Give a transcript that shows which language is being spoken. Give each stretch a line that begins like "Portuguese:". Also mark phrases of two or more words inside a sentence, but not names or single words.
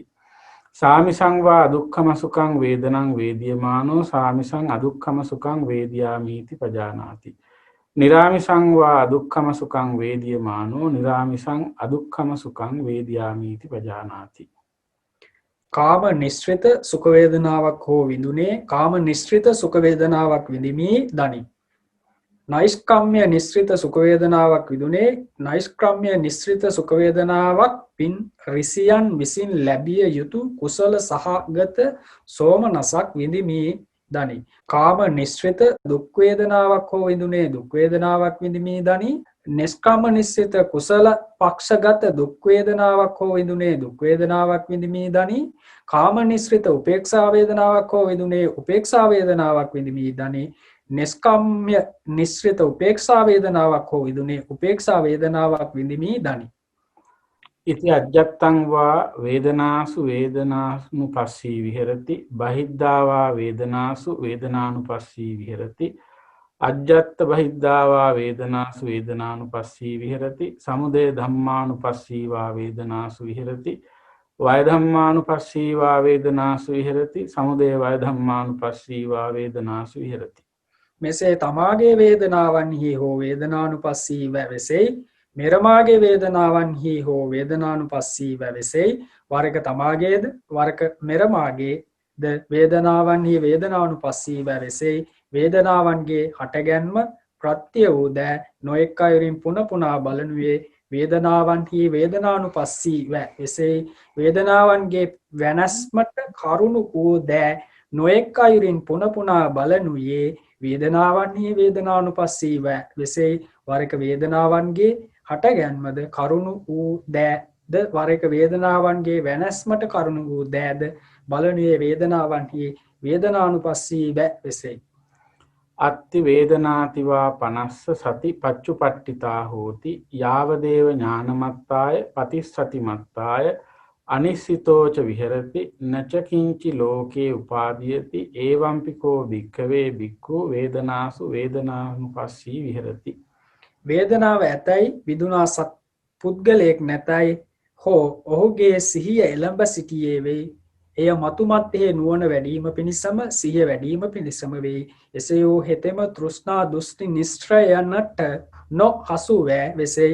Pali: සාමිසං වා අදුක්ඛම සුඛං වේදනං වේදියමානෝ සාමිසං අදුක්ඛම සුඛං වේදියාමීති පජානාති. නිරාමිසං වා අදුක්ඛම සුඛං වේදියමානෝ නිරාමිසං අදුක්ඛම සුඛං වේදියාමීති පජානාති.
Sinhala: කාම නිස්ෘත සුඛ වේදනාවක් හෝ විඳුනේ කාම නිස්ෘත සුඛ වේදනාවක් විඳිමි දනි. නෛෂ්ක්‍රම්‍ය නිස්ෘත සුඛ වේදනාවක් විඳුනේ නෛෂ්ක්‍රම්‍ය නිස්ෘත සුඛ වේදනාවක් පින් රිසියන් විසින් ලැබිය යුතු කුසල සහගත සෝමනසක් විඳිමි දනි. කාම නිස්ෘත දුක් වේදනාවක් හෝ විඳුනේ දුක් වේදනාවක් විඳිමි දනි. නිස්කාම නිස්සිත කුසල පක්ෂගත දුක් වේදනාවක් හෝ විඳුනේ දුක් වේදනාවක් විඳිමි දනි. කාම නිස්ෘත උපේක්ෂා වේදනාවක් හෝ විඳුනේ උපේක්ෂා වේදනාවක් විඳිමි දනි. නිස්කාම්‍ය නිස්ෘත උපේක්ෂා වේදනාවක් හෝ විඳුනේ උපේක්ෂා වේදනාවක් විඳිමි දනි.
Pali: ඉති අජ්ජත්තං වා වේදනාසු වේදනානුපස්සී විහෙරති බහිද්ධා වා වේදනාසු වේදනානුපස්සී විහෙරති අජ්ජත්ත බහිද්ධාවා වේදනාසු වේදනානුපස්සී විහෙරති සමුදය ධම්මානුපස්සීවා වේදනාසු විහෙරති වය ධම්මානුපස්සීවා වේදනාසු විහෙරති සමුදය වය ධම්මානුපස්සීවා වේදනාසු විහෙරති.
Sinhala: මෙසේ තමාගේ වේදනාවන්හි හෝ වේදනානුපස්සීව වෙසෙයි මෙරමාගේ වේදනාවන්හි හෝ වේදනානුපස්සීව වෙසෙයි වරක තමාගේද වරක මෙරමාගේද වේදනාවන්හි වේදනානුපස්සීව වෙසෙයි වේදනාවන්ගේ හටගැන්ම ප්‍රත්‍ය වූ දෑ නොඑක් අයුරින් පුන පුනා බලනුවේ වේදනාවන්හි වේදනානුපස්සීව වෙසෙයි වේදනාවන්ගේ වෙනස්මට කරුණු වූ දෑ නොඑක් අයුරින් පුන පුනා බලනුයේ වේදනාවන්හි වේදනානුපස්සීව වෙසෙයි වරක වේදනාවන්ගේ හටගැන්මද කරුණු වූ දෑද වරක වේදනාවන්ගේ වෙනස්මට කරුණු වූ දෑද බලනුයේ වේදනාවන්හි වේදනානුපස්සීව වෙසෙයි.
Pali: අත්ති වේදනාතිවා පනස්ස සති පච්චුපට්ඨිතා හෝති යාවදේව ඥානමත්තාය පතිස්සතිමත්තාය අනිස්සිතෝච විහෙරති නචකින්චි ලෝකේ උපාදීයති ඒවම්පිකෝ භික්ඛවේ භික්ඛු වේදනාසු වේදනානුපස්සී විහෙරති.
Sinhala: වේදනාව ඇතැයි විදුනා සත් පුද්ගලයෙක් නැතැයි හෝ ඔහුගේ සිහිය එළඹ සිටියේ වෙයි. එය මතුමත්තේ නුවණ වැඩීම පිණිසම සිහිය වැඩීම පිණිසම වෙයි. එසේ වූ හෙතෙම තෘෂ්ණා දෘෂ්ටි නිස්ත්‍රයනට නොහසු වෑ වෙසෙයි.